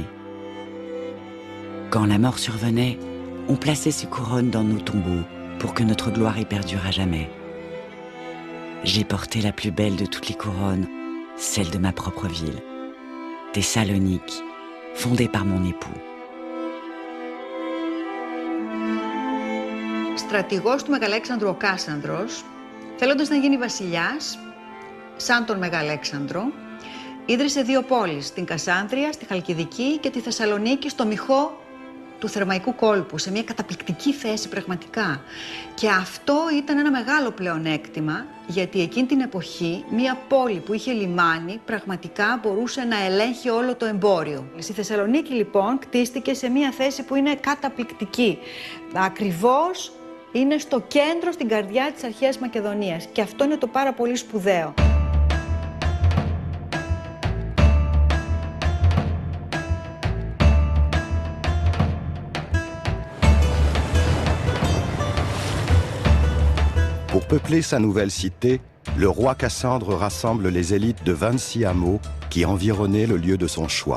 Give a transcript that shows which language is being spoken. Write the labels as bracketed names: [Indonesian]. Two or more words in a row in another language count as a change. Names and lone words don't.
[French] Quand la mort survenait, on plaçait ces couronnes dans nos tombeaux pour que notre gloire y perdure à jamais. J'ai porté la plus belle de toutes les couronnes, celle de ma propre ville, Thessalonique, fondée par mon époux. [Greek] Στρατηγός του Μεγαλέξανδρου ο Κάσανδρος, θέλοντας να γίνει βασιλιάς, σαν τον Μεγαλέξανδρο, ίδρυσε δύο πόλεις, την Κασάνδρεια στη Χαλκιδική και τη Θεσσαλονίκη στο Μηχό του θερμαϊκού κόλπου, σε μια καταπληκτική θέση πραγματικά. Και αυτό ήταν ένα μεγάλο πλεονέκτημα, γιατί εκείνη την εποχή μια πόλη που είχε λιμάνι πραγματικά μπορούσε να ελέγχει όλο το εμπόριο. Η Θεσσαλονίκη λοιπόν κτίστηκε σε μια θέση που είναι καταπληκτική. Ακριβώς είναι στο κέντρο, στην καρδιά της αρχαίας Μακεδονίας, και αυτό είναι το πάρα πολύ σπουδαίο. [French] Pour peupler sa nouvelle cité, le roi Cassandre rassemble les élites de 26 hameaux qui environnaient le lieu de son choix.